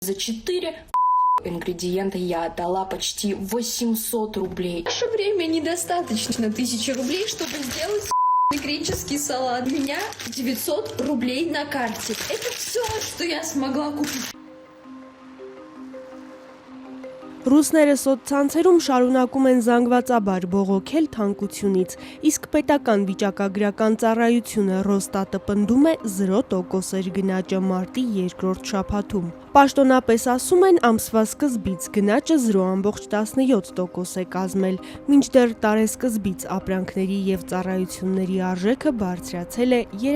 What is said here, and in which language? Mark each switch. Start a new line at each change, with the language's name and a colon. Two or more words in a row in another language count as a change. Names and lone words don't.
Russian: За 4 ингредиента я отдала почти 800 рублей. В наше время недостаточно 1000 рублей, чтобы сделать греческий салат. У меня 900 рублей на карте. Это все, что я смогла купить.
Armenian: Ռուսները սոցցանցերում շարունակում են զանգվածաբար բողոքել թանկությունից, իսկ պետական վիճակագրական ծառայությունը Ռոստատը պնդում է 0% գնաճը մարտի երկրորդ շաբաթում։ Պաշտոնապես ասում են ամսվա սկզբից գնաճը 0.17% է կազմել, մինչդեռ տարեսկզբից ապրանքների և ծառայությունների արժեքը բարձրացել է